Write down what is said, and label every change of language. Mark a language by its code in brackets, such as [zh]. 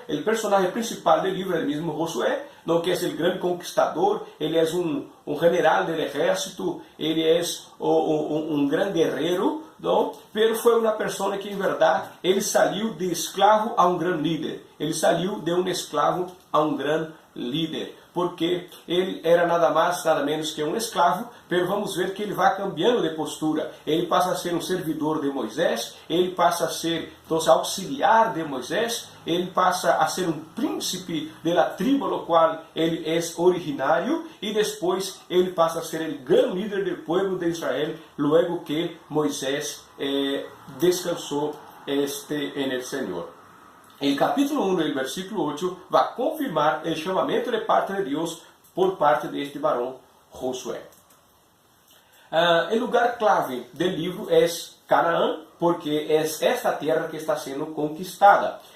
[es] El personaje principal del libro es el mismo Josué, ¿no? Que es el gran conquistador, él es un general del ejército, él es un gran guerrero, ¿no? Pero fue una persona que en verdad, él salió de esclavo a un gran líder, él salió de un esclavo a un gran líder, porque [pt] ele era nada mais, nada menos que um escravo, [es] pero [pt] vamos ver que ele vai [es] cambiando de postura. [pt] Ele passa a ser um servidor de Moisés, ele passa a ser, então, auxiliar de Moisés, ele passa a ser um príncipe da tribo do qual ele é originário, e depois ele passa a ser o grande líder do povo de Israel, [es] luego que [pt] Moisés descansou en el Senhor. [es] El capítulo 1 del versículo 8 va a confirmar el llamamiento de parte de Dios por parte de este varón Josué. El lugar clave del libro es Canaán, porque es esta tierra que está siendo conquistada.